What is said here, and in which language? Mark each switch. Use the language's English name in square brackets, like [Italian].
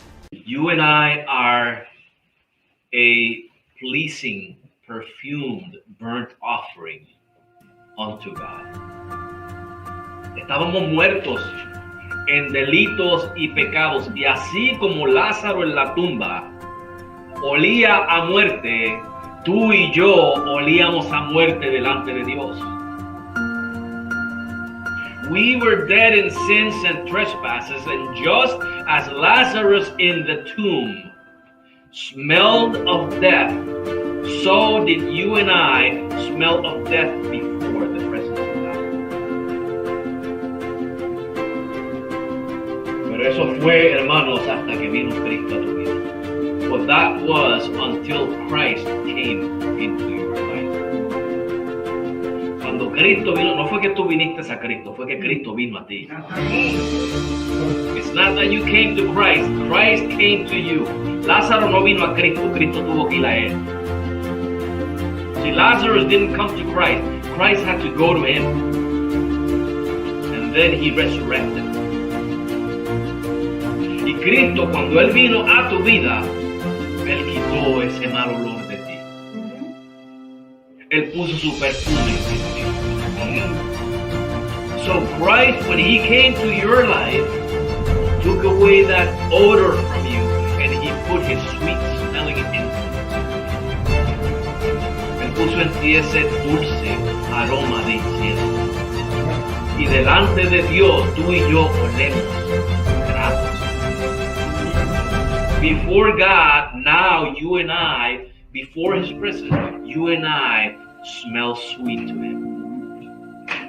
[English] You and I are a pleasing, perfumed, burnt offering unto God. [Spanish] Estábamos muertos en delitos y pecados, y así como Lázaro en la tumba olía a muerte, tú y yo olíamos a muerte delante de Dios. [English] We were dead in sins and trespasses, and just as Lazarus in the tomb smelled of death, so did you and I smell of death before the presence of God. [Spanish] Pero eso fue, hermanos, hasta que vino Cristo a tu vida. [English] But that was until Christ came into your life. [Spanish] Cuando Cristo vino, no fue que tú viniste a Cristo, fue que Cristo vino a ti. [English] It's not that you came to Christ, Christ came to you. [Spanish] Lázaro no vino a Cristo, Cristo tuvo que ir a él. [English] See, Lazarus didn't come to Christ, Christ had to go to him. And then he resurrected. [Spanish] Y Cristo, cuando él vino a tu vida, él quitó ese mal olor de ti. Él puso su perfume en ti. [English] So Christ, when he came to your life, took away that odor from you, and he put his sweet smelling incense. [Spanish] Él puso en ti ese dulce aroma de incienso. Y delante de Dios, tú y yo olemos gratos. [English] Before God, now you and I, before his presence, you and I smell sweet to him.